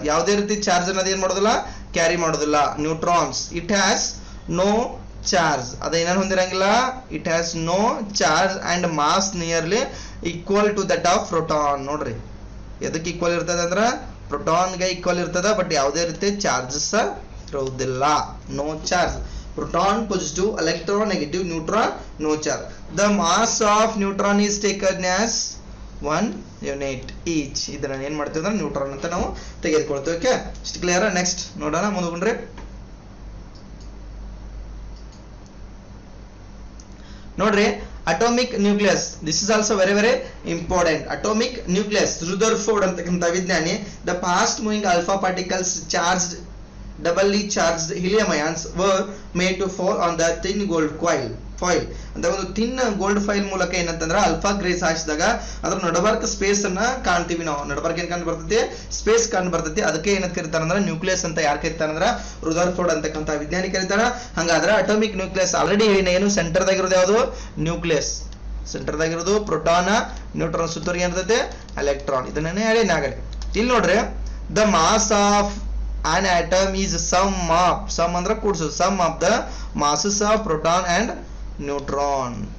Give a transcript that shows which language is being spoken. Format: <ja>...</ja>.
<kn>ಯಾವುದೇ ರೀತಿ ಚಾರ್ಜ್ ಅನ್ನೋದು ಏನ್ ಮಾಡೋದಿಲ್ಲ, ಕ್ಯಾರಿ ಮಾಡೋದಿಲ್ಲ.</kn> <en>Neutrons it has no charge.</en> <kn>ಅದೇನೇನು ಹೊಂದಿರಂಗಿಲ್ಲ?</kn> <en>It has no charge and mass nearly equal to that of proton.</en> <kn>ನೋಡ್ರಿ, ಎದಕ್ಕೆ ಈಕ್ವಲ್ ಇರ್ತದ ಅಂದ್ರ ಪ್ರೋಟಾನ್ಗೆ ಈಕ್ವಲ್ ಇರ್ತದ, ಬಟ್ ಯಾವುದೇ ರೀತಿ ಚಾರ್ಜಸ್ ಇರೋದಿಲ್ಲ.</kn> <en>No charge. Proton positive, electron negative, neutron no charge. The mass of neutron is taken as 1 unit each.</en> <kn>ಇದನ್ನ ಏನು ಮಾಡ್ತೀವಿ ಅಂದ್ರೆ ನ್ಯೂಟ್ರಾನ್ ಅಂತ ನಾವು ತೆಗೆದುಕೊಳ್ತೀವಿ. ಓಕೆ, ಇಷ್ಟು ಕ್ಲಿಯರ್? ನೆಕ್ಸ್ಟ್ ನೋಡೋಣ, ಮುಂದುಕೊಂಡ್ರೆ ನೋಡ್ರಿ, atomic nucleus.</kn> <en>This is also very very important. Atomic nucleus, Rutherford</en> <kn>ಅಂತಕ್ಕಂಥ ವಿಜ್ಞಾನಿ,</kn> <en>the fast moving alpha particles charged doubly charged helium ions were made to fall on the thin gold foil ಅಂತ ಒಂದು thin gold foil</en> <kn>ಮೂಲಕ ಏನಂತಂದ್ರೆ</kn> <en>alpha rays</en> <kn>ಹಾಯಿಸಿದಾಗ ಅದ್ರ ನಡಬರ್ಕ್</kn> <en>space</en> <kn>ಅನ್ನ ಕಾಣ್ತೀವಿ ನಾವು. ನಡಬರ್ಕ್ ಏನ್ ಕಂಡು ಬರ್ತೈತಿ?</kn> <en>Space ಕಂಡು ಬರ್ತೈತಿ.</en> <kn>ಅದಕ್ಕೆ ಏನಂತ ಕರೀತಾರಂದ್ರೆ ನ್ಯೂಕ್ಲಿಯಸ್ ಅಂತ. ಯಾರು ಕರೀತಾರಂದ್ರ ರುದರ್ಫೋರ್ಡ್ ಅಂತಕ್ಕಂಥ ವಿಜ್ಞಾನಿ ಕರೀತಾರ. ಹಂಗಾದ್ರೆ ಅಟೋಮಿಕ್ ನ್ಯೂಕ್ಲಿಯಸ್ ಆಲ್ರೆಡಿ ಏನು ಸೆಂಟರ್ದಾಗಿರೋದು? ಯಾವುದು? ನ್ಯೂಕ್ಲಿಯಸ್. ಸೆಂಟರ್ದಾಗಿರೋದು proton, neutron, ಸುತ್ತೂರಿಗೆ ಏನಿರ್ತೈತೆ? ಎಲೆಕ್ಟ್ರಾನ್. ಇದನ್ನೇ ಹೇಳಿ ನಾಗಡೆ. ಇಲ್ಲಿ ನೋಡ್ರಿ,</kn> <en>the mass of an atom is sum</en> <kn>ಅಂದ್ರೆ ಕೂಡಿಸೋದು,</kn> <en>sum of the masses of proton and neutron.</en>